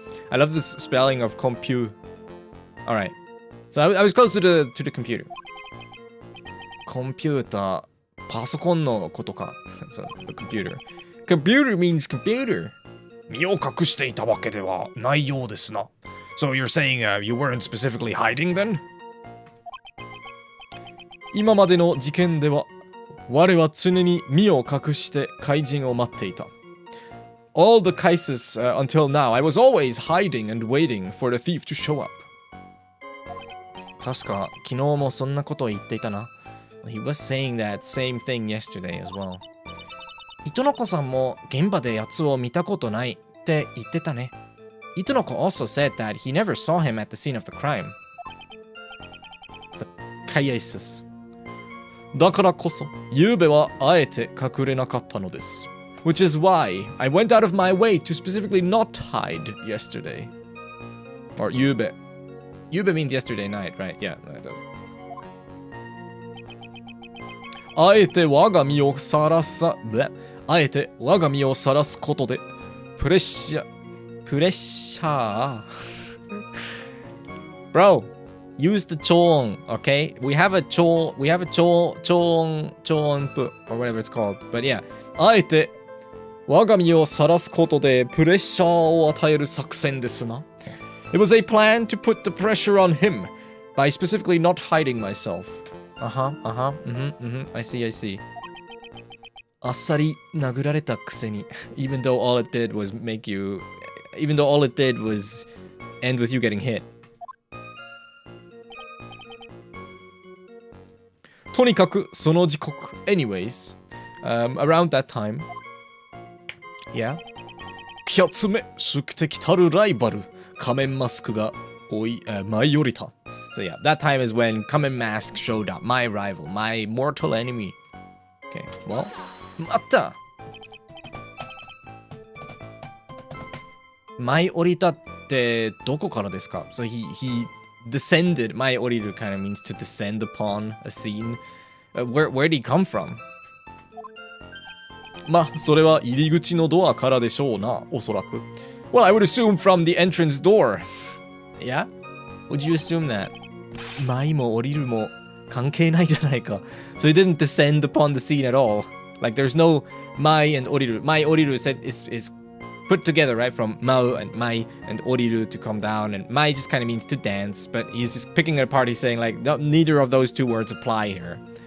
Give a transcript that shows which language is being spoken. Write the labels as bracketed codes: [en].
[en] I love this spelling of compute. Alright. So I was close to the computer. Computer. [ja] パソコンのことか。 [en] So the computer. Computer means computer. [ja] 身を隠していたわけではないようですな。 [en] So you're saying you weren't specifically hiding then? [ja] 今までの事件では、我は常に身を隠して怪人を待っていた。 [en] All the cases until now, I was always hiding and waiting for the thief to show up. [ja] 確か、昨日もそんなことを言っていたな。 [en] He was saying that same thing yesterday as well. [ja] 糸の子さんも現場で奴を見たことないって言ってたね。 [en] 糸の子 also said that he never saw him at the scene of the crime. The cases. [ja] だからこそ、ゆうべはあえて隠れなかったのです。 [en] Which is why I went out of my way to specifically not hide yesterday. Or ゆうべ。ゆうべ means yesterday night, right? Yeah, that does. [ja] あえて我が身をさらすことで、プレッシャー。 [en] Bro, use the 超音, okay? We have a 超音符 or whatever it's called. But yeah, [ja] あえて我が身をさらすことでプレッシャーを与える作戦ですな。 [en] It was a plan to put the pressure on him by specifically not hiding myself. I see. [ja] あっさり殴られたくせに [en] even though all it did was even though all it did was end with you getting hit. [ja] とにかくその時刻 [en] anyways around that time yeah [ja] キャツメ宿敵たるライバル仮面マスクが舞い降りた [en] So yeah, that time is when Kamen Mask showed up, my rival, my mortal enemy. Okay, well, [ja] また舞い降りたってどこからですか [en] So he descended, 舞い降りる kind of means to descend upon a scene. Where did he come from? [ja] まあ、それは入り口のドアからでしょうな、おそらく。 [en] Well, I would assume from the entrance door. Yeah? Would you assume that? [ja] 舞も降りるも関係ないじゃないか。 [en] So he didn't descend upon the scene at all. Like there's no 舞 and 降りる。舞降りる is put together, right? From 舞 and 舞 and 降りる to come down. And 舞 just kind of means to dance. But he's just picking it apart. He's saying like, no, neither of those two words apply here.